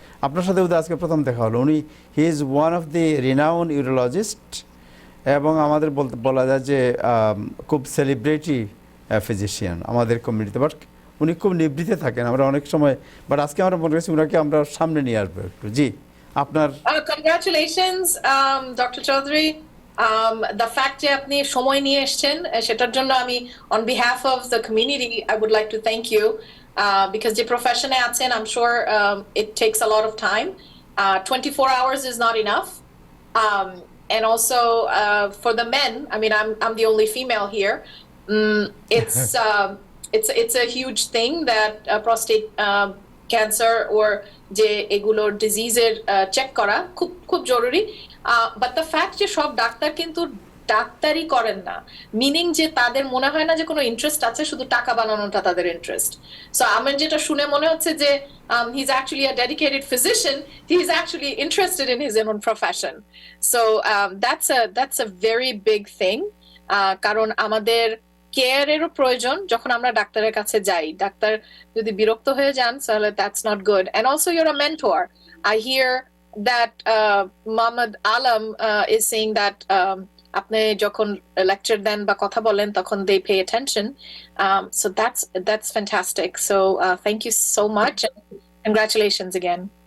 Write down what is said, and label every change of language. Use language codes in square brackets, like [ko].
[bn] আপনার সাথে বোধহয় আজকে প্রথম দেখা হলো। উনি [en] he is one of the renown urologist [bn] এবং আমাদের বলা যায় যে খুব সেলিব্রিটি ফিজিশিয়ান আমাদের কমিউনিটিতে। বাট উনি খুব নিবৃত্তে থাকেন, আমরা অনেক সময়, বাট আজকে আমরা মনে করছি ওনাকে আমরা সামনে নিয়ে আসবো একটু। জি আপনার [en] congratulations Dr. Chaudhary. The fact [bn] যে আপনি সময় নিয়ে এসেছেন সেটার জন্য আমি [en] on behalf of the community I would like to thank you because the profession আছেন I'm sure it takes a lot of time. 24 hours is not enough. And also for the men, I mean I'm the only female here. It's a huge thing that prostate cancer or [bn] যে এগুলোর ডিজিজের check করা খুব খুব জরুরি। [en] But the fact [bn] যে সব doctor কিন্তু ডাক্তারি করেন না, মিনিং যে তাদের মনে হয় না যে কোনো ইন্টারেস্ট আছে, শুধু টাকা বানানোটা তাদের ইন্টারেস্ট। সো আমার যেটা শুনে মনে হচ্ছে যে [en] He is actually a dedicated physician, he is actually interested in his own profession. So that's a very big thing. [bn] কারণ আমাদের কেয়ারেরও প্রয়োজন যখন আমরা ডাক্তারের কাছে যাই। ডাক্তার যদি বিরক্ত হয়ে যান তাহলে [en] That's not good. And also you're a mentor. I hear that Mohammed Alam is saying that [bn] আপনি যখন lecture দেন বা কথা বলেন তখন [en] they pay attention. So that's fantastic. So thank you so much. Congratulations again.